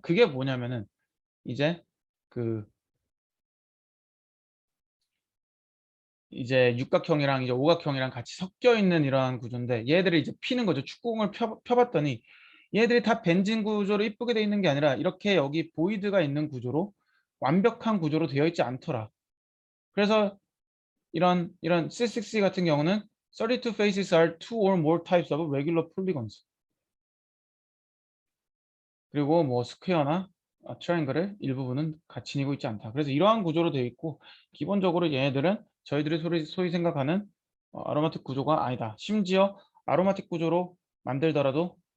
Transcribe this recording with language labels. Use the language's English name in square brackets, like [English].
[Korean] 그게 뭐냐면은 이제 그 이제 육각형이랑 이제 오각형이랑 같이 섞여 있는 이러한 구조인데 얘들이 이제 피는 거죠. 축구공을 펴봤더니 얘들이 다 벤진 구조로 이쁘게 돼 있는 게 아니라 이렇게 여기 보이드가 있는 구조로 완벽한 구조로 되어 있지 않더라. 그래서 이런 C6C 같은 경우는 [English] 32 faces are two or more types of regular polygons. [Korean] 그리고 뭐 스퀘어나 트라이앵글의 일부분은 같이 지니고 있지 않다. 그래서 이러한 구조로 되어 있고 기본적으로 얘네들은 저희들이 소위 생각하는 아로마틱 구조가 아니다. 심지어 아로마틱 구조로 만들더라도